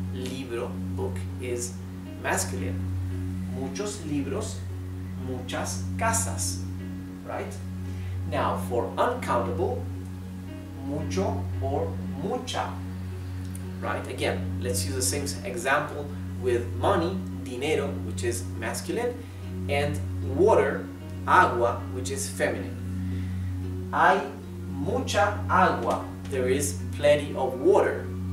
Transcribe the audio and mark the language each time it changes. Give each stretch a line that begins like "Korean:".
English: Libro, book, is masculine.
Spanish: Muchos libros, muchas casas. Right?
English: Now, for uncountable, mucho or mucha. Right? Again, let's use the same example with money, dinero, which is masculine, and water, agua, which is feminine.
Spanish: Hay mucha agua.
English: There is plenty of water.